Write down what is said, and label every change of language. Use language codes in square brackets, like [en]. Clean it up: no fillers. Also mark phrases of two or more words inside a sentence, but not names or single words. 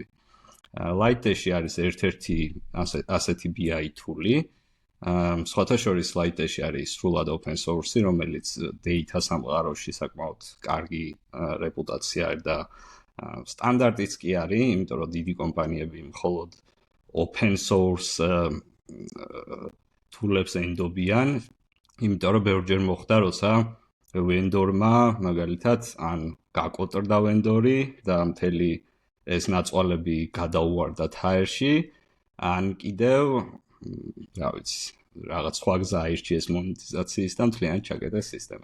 [ka] Lightdash-ი არის ერთ-ერთი ასეთი [en] BI tool- [ka] ი. სხვათა შორის Lightdash-ი არის სრულად [en] open source- [ka] ი, რომელიც data სამყაროში საკმაოდ კარგი რეპუტაცია და სტანდარტიც კი არის, იმიტომ რომ დიდი კომპანიები მხოლოდ [en] open source [ka] tool-ებს ენდობიან, იმიტომ რომ ბევრჯერ მოხდა, როცა ვენდორმა მაგალითად ან გაკოტრდა ვენდორი და მთელი ეს ნაწყვალები გადაუვარდა თაერში, ან კიდევ, რა ვიცი, რაღაც სხვა გზა აირჩიეს მონეტიზაციის და მთლიანად ჩაკეტეს სისტემა.